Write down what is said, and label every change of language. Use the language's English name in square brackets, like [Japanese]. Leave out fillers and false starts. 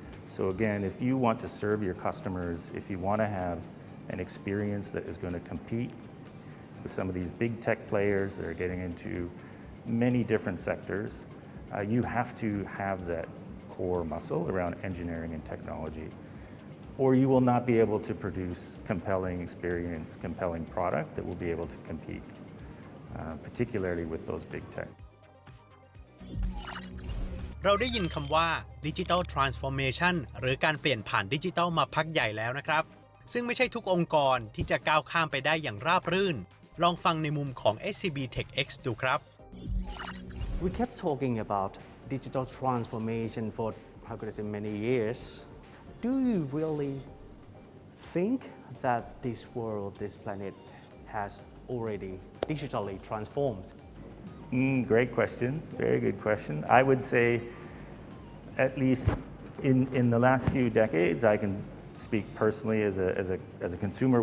[English] So again, if you want to serve your customers, if you want to have an experience that is going to compete with some of these big tech players that are getting into many different sectors, you have to have that core muscle around engineering and technology, or you will not be able to produce compelling experience, compelling product that will be able to compete, particularly with those big tech. [Thai] เราได้ยินคำว่า Digital Transformation หรือการเปลี่ยนผ่านดิจิทัลมาพักใหญ่แล้วนะครับซึ่งไม่ใช่ทุกองค์กรที่จะก้าวข้ามไปได้อย่างราบรื่นลองฟังในมุมของ SCB TechX ดูครับ [English] We kept talking about digital transformation for how could I say many years. Do you really think that this world, this planet has already digitally transformed? Great question. Very good question. I would say, at least in the last few decades, I can speak personally as a consumer.